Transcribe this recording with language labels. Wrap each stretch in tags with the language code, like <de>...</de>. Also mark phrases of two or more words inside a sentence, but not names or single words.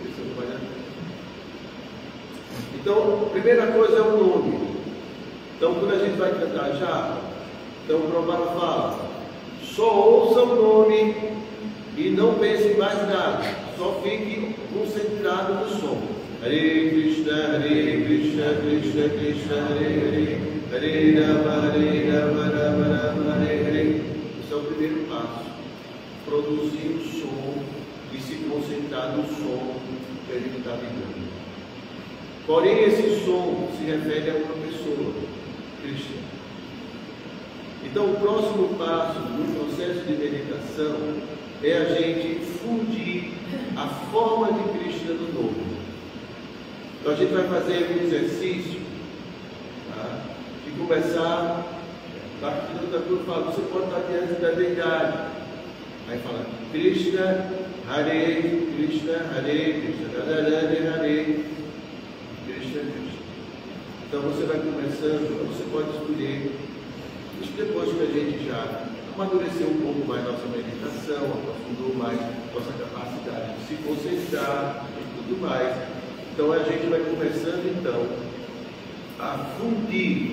<pt>Então, a primeira coisa é o nome. Então, quando a gente vai cantar já, então o Prabhupada fala: só ouça o nome e não pense em mais nada, só fique concentrado no som.</pt> <sa>Hare Krishna, Krishna Krishna, Hare Rama, Rama Rama, Hare Hare.</sa> <pt>Esse é o primeiro passo. Produzir o som e se concentrar no som que a gente está ligando. Porém, esse som se refere a uma pessoa, Krishna. Então, o próximo passo no processo de meditação é a gente fundir a forma de Krishna no nome. Então, a gente vai fazer um exercício, tá? De começar, você pode estar diante da deidade. Aí fala</pt> <sa>Krishna, Hare Krishna, Hare Krishna, Hare Hare, Krishna, Krishna.</sa> <pt>Então você vai começando, você pode escolher. Isso depois que a gente já amadureceu um pouco mais nossa meditação, aprofundou mais nossa capacidade de se concentrar e tudo mais. Então a gente vai começando então a fundir.</pt>